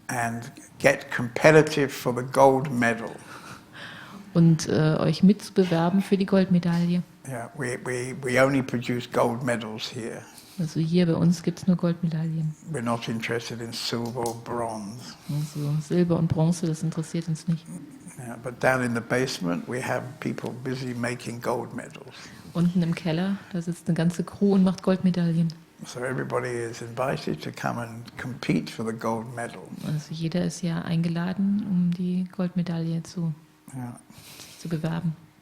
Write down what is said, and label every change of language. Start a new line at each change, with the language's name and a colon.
English: and get competitive for the gold medal.
German: und euch mitzubewerben für die Goldmedaille.
English: Yeah, we only produce gold medals here.
German: Also hier bei uns gibt es nur Goldmedaillen.
English: We're not interested in silver or bronze.
German: Also Silber und Bronze, das interessiert uns nicht.
English: Yeah, but down in the basement, we have people busy making gold medals.
German: Unten im Keller, da sitzt eine ganze Crew und macht Goldmedaillen.
English: So everybody is invited to come and compete for the gold medal.
German: Also jeder ist ja eingeladen, um die Goldmedaille zu bewerben.